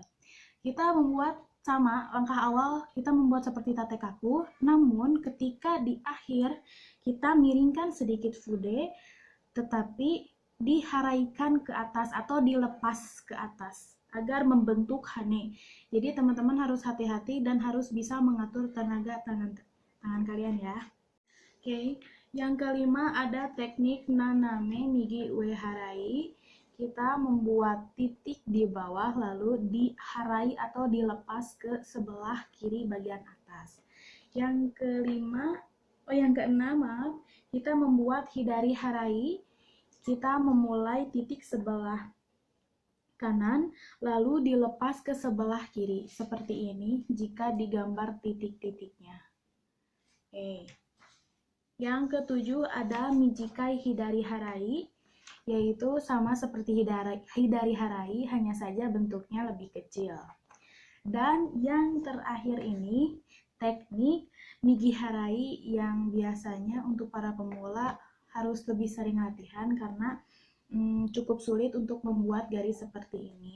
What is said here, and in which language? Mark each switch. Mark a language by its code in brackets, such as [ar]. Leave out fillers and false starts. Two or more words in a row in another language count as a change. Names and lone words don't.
[id] Kita membuat sama, langkah awal kita membuat seperti tatekaku, namun ketika di akhir kita miringkan sedikit fude, tetapi diharaikan ke atas atau dilepas ke atas agar membentuk hane. Jadi teman-teman harus hati-hati dan harus bisa mengatur tenaga tangan kalian ya. Oke, yang kelima ada teknik [ja] 斜め右上払い. [id] Kita membuat titik di bawah lalu diharai atau dilepas ke sebelah kiri bagian atas. Yang keenam, kita membuat [ja] 左払い. [id] Kita memulai titik sebelah kanan lalu dilepas ke sebelah kiri seperti ini jika digambar titik-titiknya. Oke. Yang ketujuh ada [ja] 短い左払い, [id] yaitu sama seperti [ja] 左払い, [id] hanya saja bentuknya lebih kecil. Dan yang terakhir ini teknik [ja] 右払い [id] yang biasanya untuk para pemula harus lebih sering latihan karena cukup sulit untuk membuat garis seperti ini.